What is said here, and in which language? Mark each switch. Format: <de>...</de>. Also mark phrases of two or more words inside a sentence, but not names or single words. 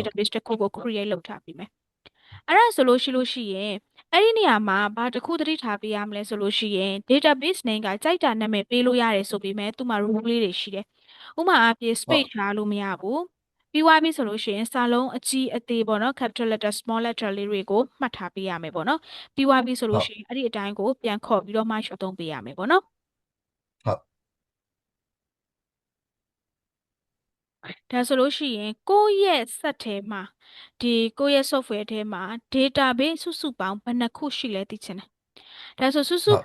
<my>database တစ်ခုကို create လုပ်ထားပေးမယ်အဲ့ဒါဆိုလို့ရှိရင်အဲ့ဒီနေရာမှာဘာတစ်ခုသတိထားပေးရမလဲဆိုလို့ရှိရင်</my> <en>database name</en> <my>ကကြိုက်တာနာမည်ပေးလို့ရတယ်ဆိုပေမဲ့သူ့မှာ rule လေးတွေရှိတယ်ဥပမာအဖြစ် ဟုတ် space ထားလို့မရဘူးပြီးသွားပြီဆိုလို့ရှိရင်စာလုံးအကြီးအသေးပေါ့နော်</my> <en>capital letter small letter</en> <my>လေးတွေကိုမှတ်ထားပေးရမယ်ပေါ့နော်ပြီးသွားပြီဆိုလို့ရှိရင်အဲ့ဒီအတိုင်းကိုပြန်ခေါ်ပြီးတော့မှရှုပ်သုံးပေးရမယ်ပေါ့နော် ဟုတ် ဒါဆိုလို့ရှိရင်ကိုယ့်ရဲ့ set ထဲမှာဒီကိုယ့်ရဲ့ software ထဲမှာ database စုစုပေါင်းဘယ်နှခုရှိလဲသိချင်တယ်ဒါဆိုစုစု</my>